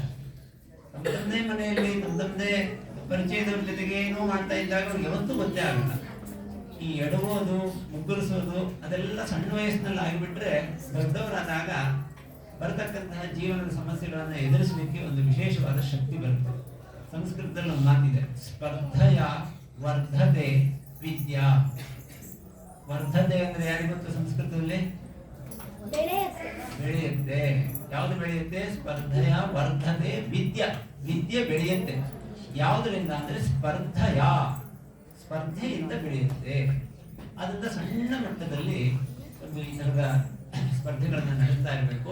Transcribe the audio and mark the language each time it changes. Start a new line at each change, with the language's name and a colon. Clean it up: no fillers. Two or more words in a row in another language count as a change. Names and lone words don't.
Kannada: ತಮ್ಮದೇ ಮನೆಯಲ್ಲಿ ತಮ್ಮದೇ ಪರಿಚಯದವ್ರ ಜೊತೆಗೆ ಏನೋ ಮಾಡ್ತಾ ಇದ್ದಾಗ ಅವ್ರಿಗೆ ಯಾವತ್ತೂ ಗೊತ್ತೇ ಆಗಲ್ಲ. ಈ ಎಡವೋದು, ಮುಗ್ಗರಿಸೋದು ಅದೆಲ್ಲ ಸಣ್ಣ ವಯಸ್ಸಿನಲ್ಲಿ ಆಗಿಬಿಟ್ರೆ ದೊಡ್ಡವರಾದಾಗ ಬರತಕ್ಕಂತಹ ಜೀವನದ ಸಮಸ್ಯೆಗಳನ್ನ ಎದುರಿಸಲಿಕ್ಕೆ ಒಂದು ವಿಶೇಷವಾದ ಶಕ್ತಿ ಬರುತ್ತೆ. ಸಂಸ್ಕೃತದಲ್ಲಿ ಒಂದು ಮಾತಿದೆ,
Sanskrit: ಸ್ಪರ್ಧೆಯ ವರ್ಧತೆ ವಿದ್ಯಾ.
Kannada: ವರ್ಧತೆ ಅಂದ್ರೆ ಯಾರಿಗೆ ಗೊತ್ತು? ಸಂಸ್ಕೃತದಲ್ಲಿ ಬೆಳೆಯುತ್ತೆ. ಯಾವುದು ಬೆಳೆಯುತ್ತೆ?
Sanskrit: ಸ್ಪರ್ಧೆಯ ವರ್ಧತೆ ವಿದ್ಯಾ.
Kannada: ವಿದ್ಯೆ ಬೆಳೆಯುತ್ತೆ. ಯಾವುದರಿಂದ ಅಂದ್ರೆ ಸ್ಪರ್ಧೆಯ, ಸ್ಪರ್ಧೆಯಿಂದ ಬೆಳೆಯುತ್ತೆ. ಅದರಿಂದ ಸಣ್ಣ ಮಟ್ಟದಲ್ಲಿ ಒಂದು ಈ ತರದ ಸ್ಪರ್ಧೆಗಳನ್ನ ನಡೆಸ್ತಾ ಇರಬೇಕು.